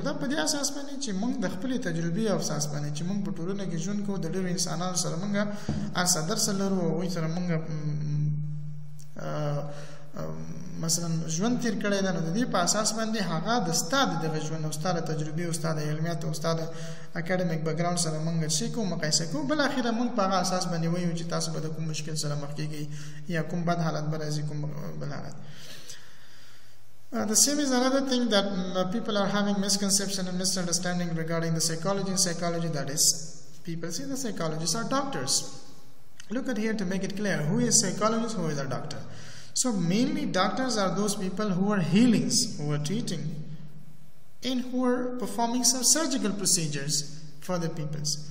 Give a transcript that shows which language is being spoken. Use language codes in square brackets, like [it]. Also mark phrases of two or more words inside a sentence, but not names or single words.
[ps] دا په دې اساس باندې چې موږ د خپل تجربې او اساس باندې چې موږ په ټولنه کې ژوند کوو، د ډېرو انسانانو سره موږ ارسه درس لرو، او هغوی سره موږ مثلا ژوند تیر کړی دی، نو د دې په اساس باندې هغه د ستا د دغه ژوند او ستا د تجربې او ستا د علمیات او ستا د اکاډمیک بیکګراوند سره موږ څه کوو، مقایسه کوو. بالاخره موږ په هغه اساس باندې وایو چې تاسو به د کوم مشکل سره مخ کېږئ یا کوم بد حالت به راځي، کوم بل حالت. [en] The same is another thing that people are having misconception and misunderstanding regarding the psychology. That is, people say the psychologists are doctors. Look at here to make it clear. Who is psychologist? Who is a doctor? So mainly doctors are those people who are healings, who are treating, and who are performing some surgical procedures for the peoples.